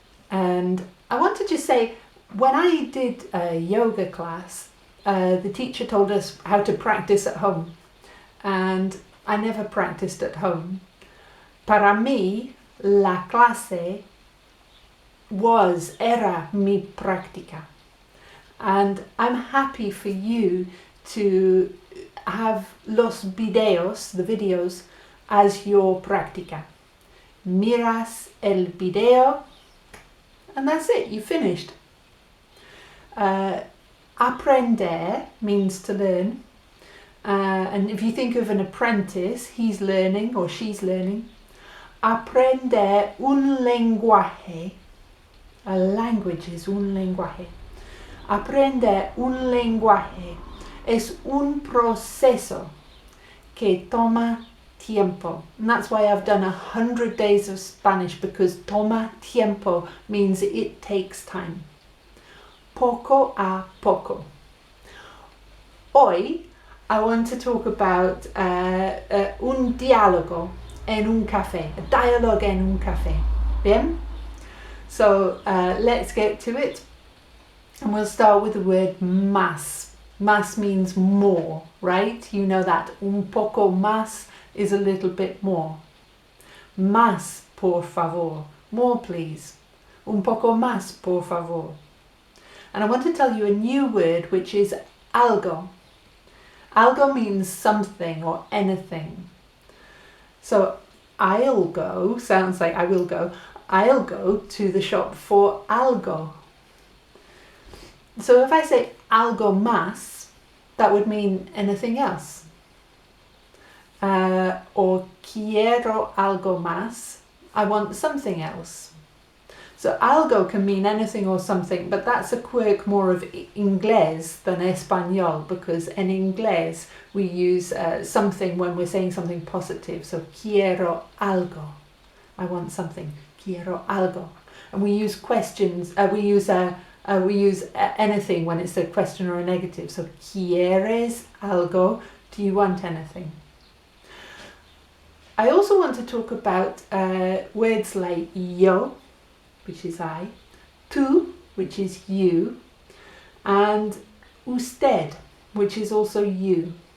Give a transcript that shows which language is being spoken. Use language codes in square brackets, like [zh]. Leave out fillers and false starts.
[en] And I want to just say, when I did a yoga class, the teacher told us how to practice at home. And I never practiced at home. [es] Para mí, la clase era mi práctica. [en] And I'm happy for you to have the videos, as your práctica. [es] Miras el video, [en] and that's it, you finished. Aprender means to learn. And if you think of an apprentice, he's learning or she's learning. [es] Aprender un lenguaje. [en] A language is [es] un lenguaje. Aprender un lenguaje es un proceso que toma tiempo. [en] And that's why I've done 100 days of Spanish, because [es] toma tiempo [en] means it takes time. [es] Poco a poco. Hoy [en] I want to talk about [es] un diálogo en un café. [en] A dialogue [es] en un café. Bien? [en] So let's get to it. And we'll start with the word más. Más means more, right? You know that. [es] Un poco más [en] is a little bit more. [es] Más, por favor. [en] More, please. [es] Un poco más, por favor. [en] And I want to tell you a new word, which is algo. Algo means something or anything. So I'll go, sounds like I will go. I'll go to the shop for algo. So if I say [es] algo más, [en] that would mean anything else. Or [es] quiero algo más, [en] I want something else. So algo can mean anything or something, but that's a quirk more of inglés than español, because in inglés we use something when we're saying something positive. So [es] quiero algo, [en] I want something, quiero algo. And we use questions, we use anything when it's a question or a negative. So, [es] ¿quieres algo? [en] Do you want anything? I also want to talk about words like yo, which is I, tú, which is you, and usted, which is also you.